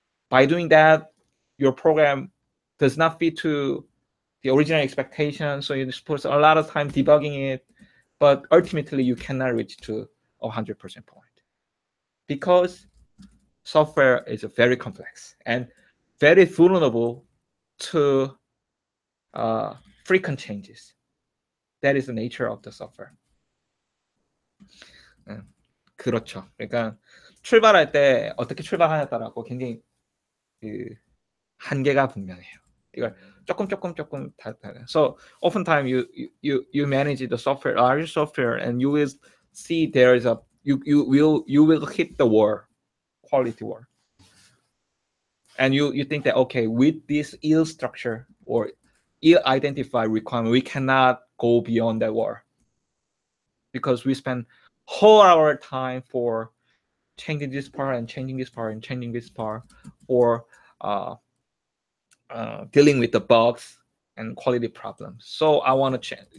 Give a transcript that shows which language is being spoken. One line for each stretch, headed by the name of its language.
English: By doing that, your program does not fit to the original expectation, so you spend a lot of time debugging it, but ultimately you cannot reach to 100% point because software is very complex and very vulnerable to frequent changes. That is the nature of the software.
Korean: 그렇죠. 그러니까 출발할 때 어떻게 출발하냐에 따라서 굉장히 그 한계가 분명해요. 이걸 조금 다.
English: So oftentimes you manage the software, large software, and you will see there is you will hit the wall, quality wall, and you think that okay, with this ill structure or ill identified requirement, we cannot go beyond that wall because we spend whole our time for changing this part and changing this part and changing this part, or dealing with the bugs and quality problems. So I want to change.